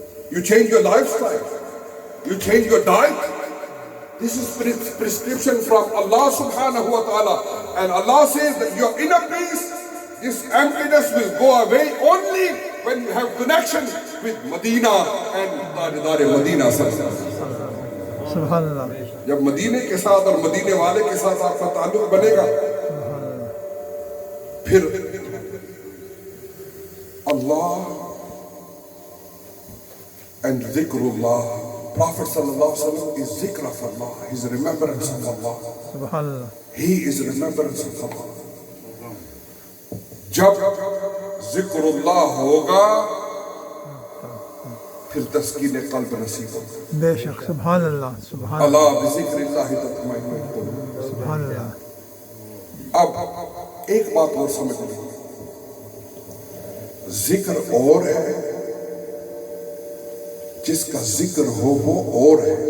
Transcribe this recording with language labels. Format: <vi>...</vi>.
<en>You change your lifestyle. You change your diet. This is prescription from Allah subhanahu wa ta'ala. And Allah says that your inner peace, this emptiness will go away only when you have connection with Medina and Tajdar Medina. Subhanallah.</en> <ur>جب مدینے کے ساتھ اور مدینے والے کے ساتھ آپ کا تعلق بنے گا, پھر Allah and dhikrullah.</ur> <en>Prophet sallallahu alaihi wasallam is zikr of Allah. He is remembrance of Allah. Subhanallah. He is remembrance of Allah.</en> <ur>جب ذکرullah ہوگا پھر تسکین قلب نصیب ہوگا. بے شک. سبحان اللہ. سبحان</ur> <ar>اللہ بذکر اللہ تطمئن القلوب.</ar> <ur>سبحان اللہ. اب ایک بات اور سمجھ لیں, ذکر اور ہے, جس کا ذکر ہو وہ اور ہے.</ur>